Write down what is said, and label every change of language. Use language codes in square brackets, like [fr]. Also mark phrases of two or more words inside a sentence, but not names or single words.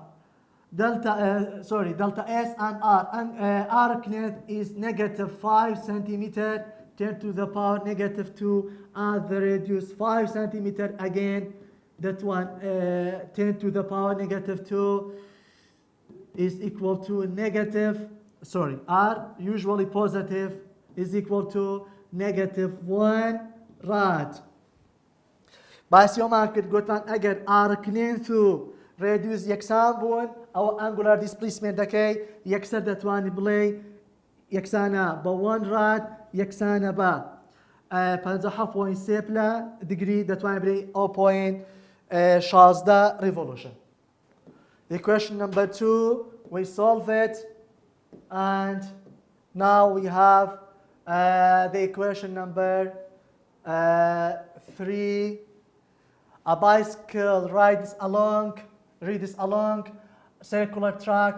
[en] Delta S and R, and arc length is negative 5 centimeter, 10 to the power negative 2, and the radius 5 centimeter again, that one 10 to the power negative 2 is equal to negative, R usually positive is equal to negative 1 rad. [ckb] باسی ئەومان کرد گوتمان ئەگەر [en] arc length [ckb] و radius یەکسان بوون ئەوە [en] angular displacement [ckb] ەکەی یەکسەر دەتوانی بڵێ یەکسانە بە 1 rad یەکسانە بە 57.3 degree دەتوانێت بڵێ 0.16 revolution. [en] The question number 2, we solve it, and now we have the equation number 3. A bicycle rides along circular track.